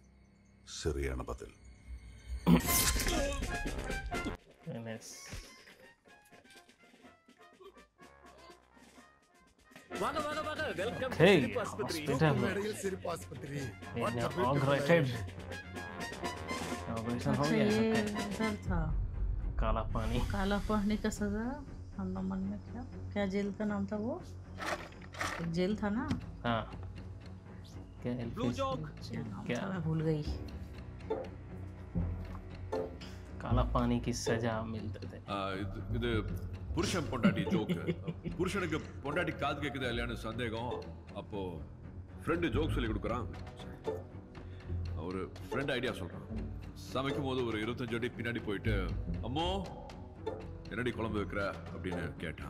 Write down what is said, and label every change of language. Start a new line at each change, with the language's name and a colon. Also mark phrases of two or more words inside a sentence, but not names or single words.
Tamil: சரியான பதில். வாங்க வெல்கம் Hey, சிரிப்பு ஆஸ்பத்திரி. மேடையில் சிரிப்பு ஆஸ்பத்திரி.
English: Inaugurated. Inauguration हो
Hindi: अच्छा गया ये है। उधर था काला पानी। काला पानी का सजा अंडमान में क्या जेल का नाम था वो? एक जेल था ना? हाँ। क्या ब्लू चौक। क्या नाम क्या? था मैं भूल गई. काला पानी की सजा मिलते थे।
Tamil: இது புருஷன் பொண்டாட்டி ஜோக்கு. புருஷனுக்கு பொண்டாட்டி காது கேக்குதா இல்லையான்னு சந்தேகம். அப்போ ஃப்ரெண்டு ஜோக் சொல்லி கொடுக்குறான். ஒரு ஃப்ரெண்ட் ஐடியா சொல்றான். சமைக்கும் போது ஒரு 25 அடி பின்னாடி போயிட்டு அம்மோ என்னடி குழம்பு வைக்கிற அப்படின்னு கேட்டான்.